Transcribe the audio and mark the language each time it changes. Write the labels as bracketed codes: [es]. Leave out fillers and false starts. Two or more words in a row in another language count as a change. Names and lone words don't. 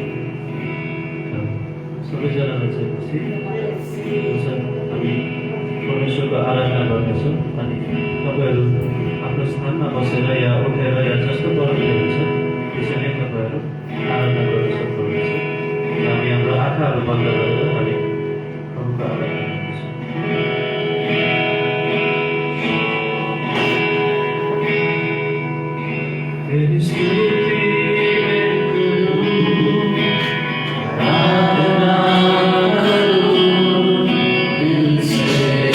[ne] सबैजनालाई चाहिँ हामी परमेश्वरको आराधना गर्नेछौँ। अनि तपाईँहरू आफ्नो स्थानमा बसेर या उठेर या जस्तो प्रकारले हुन्छ त्यसरी नै तपाईँहरू आराधना गर्न सक्नुहुनेछ। हामी हाम्रो आँखाहरू बन्द गरेर हामी प्रभुको आराधना गर्नेछौँ। [hi] तेरी स्तुति मैं करूं, आराधना करूं दिल से,